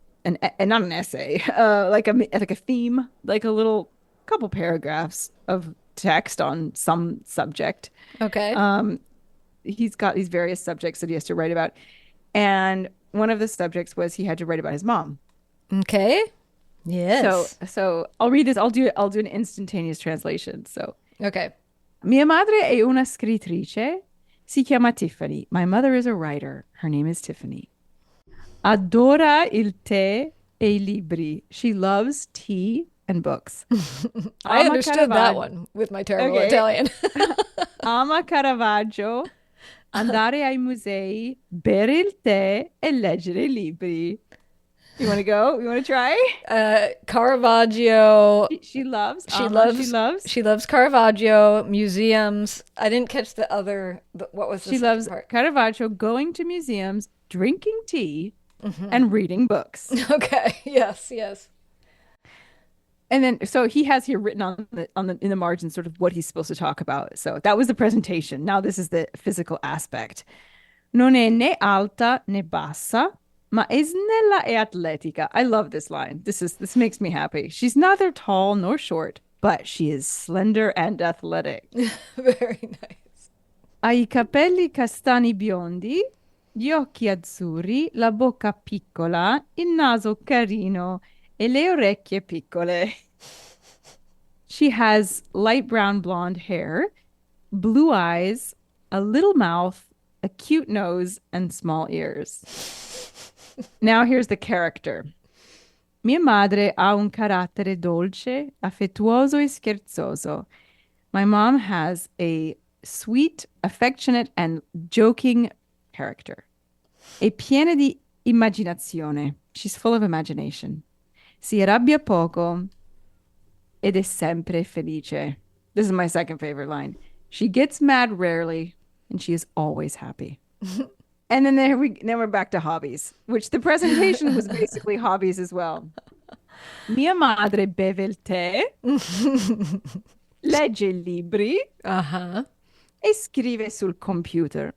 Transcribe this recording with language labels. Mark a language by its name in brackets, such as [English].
[English] And not an essay, like a theme, like a little couple paragraphs of text on some subject. Okay. He's got these various subjects that he has to write about. And one of the subjects was he had to write about his mom. Okay. Yes. So I'll read this. I'll do an instantaneous translation. So, okay. [Italian] Mia madre è una scrittrice. Si chiama Tiffany. [English] My mother is a writer. Her name is Tiffany. [Italian] Adora il tè e I libri. [English] She loves tea and books. I understood that one with my terrible Italian. [Italian] Ama Caravaggio. Andare ai musei. Bere il tè e leggere I libri. [English] You want to go? You want to try? Caravaggio. She loves Caravaggio, museums. I didn't catch the other. What was she loves part? Caravaggio, going to museums, drinking tea, and reading books. Okay. Yes. Yes. And then, so he has here written in the margin sort of what he's supposed to talk about. So that was the presentation. Now this is the physical aspect. [Italian] Non è né alta né bassa, ma è snella e atletica. [English] I love this line. This makes me happy. She's neither tall nor short, but she is slender and athletic. Very nice. [Italian] Ha I capelli castani biondi, gli occhi azzurri, la bocca piccola, il naso carino e le orecchie piccole. [English] She has light brown blonde hair, blue eyes, a little mouth, a cute nose, and small ears. Now here's the character. [Italian] Mia madre ha un carattere dolce, affettuoso e scherzoso. [English] My mom has a sweet, affectionate, and joking character. [Italian] È piena di immaginazione. [English] She's full of imagination. [Italian] Si arrabbia poco ed è sempre felice. [English] This is my second favorite line. She gets mad rarely and she is always happy. And then we're back to hobbies, which the presentation was basically hobbies as well. [Italian] Mia madre beve il tè, legge I libri, e scrive sul computer.